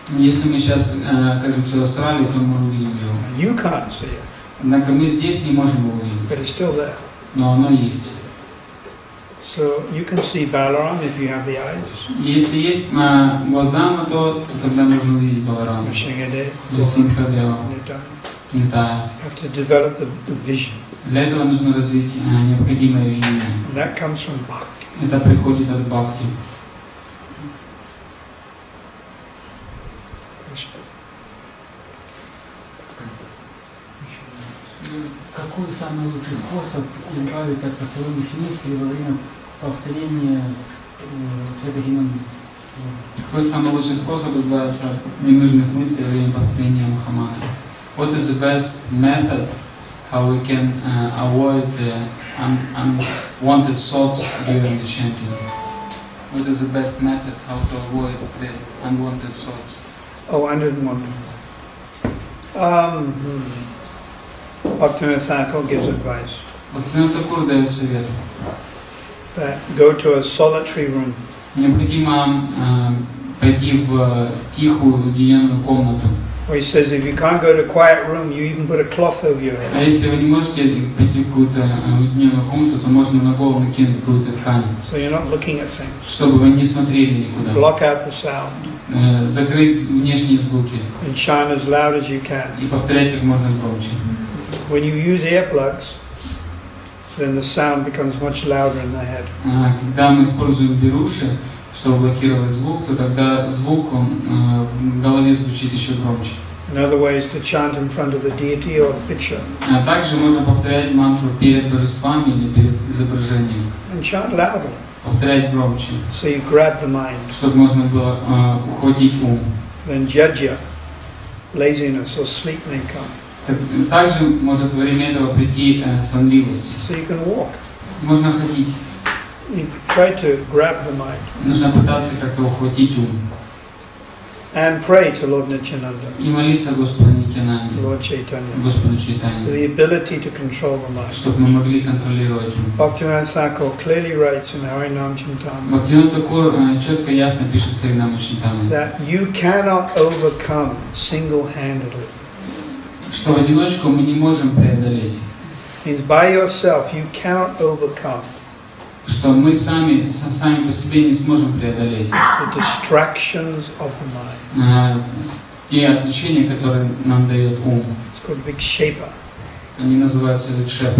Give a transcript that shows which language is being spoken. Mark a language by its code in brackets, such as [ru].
[ru] Если мы сейчас окажемся в Австралии, то мы увидим его. [en] You can't see it, [ru] Однако мы здесь не можем его увидеть. [en] but it's still there. [ru] Но оно есть. [en] So you can see Balaram if you have the eyes. [ru] Если есть глаза на то тогда можно увидеть Баларама. [en] Nrsimhadeva, [ru] Или Симхадева, [en] Nitya. [ru] Нитая. [en] You have to develop the vision. [ru] Для этого нужно развить необходимое видение. [en] And that comes from bhakti. [ru] Это приходит от бхакти. Какой самый лучший способ избавиться от посторонних мыслей во время повторения Святых Имен Бога? Какой самый лучший способ избавиться от ненужных мыслей во время повторения Махамантры? [en] What is the best method how we can avoid the unwanted thoughts during the chanting? What is the best method how to avoid the unwanted thoughts? Oh, I didn't want to. Bhaktivinoda Thakur gives advice [ru] Бхактивинода Такур дает совет. [en] that go to a solitary room [ru] Необходимо пойти в тихую, уединенную комнату. [en] where he says if you can't go to a quiet room, you even put a cloth over your [ru] А [en] head. [ru] если вы не можете пойти в какую-то уединенную комнату, то можно на голову накинуть какую-то ткань, [en] So you're not looking at things. [ru] чтобы вы не смотрели никуда. [en] Block out the sound [ru] Закрыть внешние звуки [en] and chant as loud as you can. [ru] и повторять как можно громче. [en] When you use earplugs, then the sound becomes much louder in the head. [ru] Когда мы используем беруши, чтобы блокировать звук, то тогда звук в голове звучит еще громче. [en] Another way is to chant in front of the deity or the picture. [ru] А также можно повторять мантру перед божествами или перед изображением. [en] And chant louder, [ru] Повторять громче, [en] so you grab the mind. [ru] чтобы можно было ухватить ум. [en] Then jajja, laziness or sleep may come. [ru] Также может во время этого прийти сонливость. [en] So you can walk. [ru] Можно ходить. [en] You try to grab the mind. [ru] Нужно пытаться как-то ухватить ум. [en] And pray to Lord Nityananda, [ru] И молиться Господу Нитьянанде, [en] Lord Chaitanya, [ru] Господу [en] for [ru] Чайтанье, [en] the ability to control the mind. [ru] чтобы мы могли контролировать ум. [en] Bhaktivinoda Thakur clearly writes in Harinam Chintamani [ru] Бхактивинода Такур четко и ясно пишет в Харинам Чинтамани, [en] that you cannot overcome single-handedly. [ru] что в одиночку мы не можем преодолеть, [en] Means by yourself you cannot overcome [ru] что мы сами по себе не сможем преодолеть [en] the distractions of the mind. [ru] те отвлечения, которые нам дает ум. [en] It's called vikshepa. [ru] Они называются викшепы,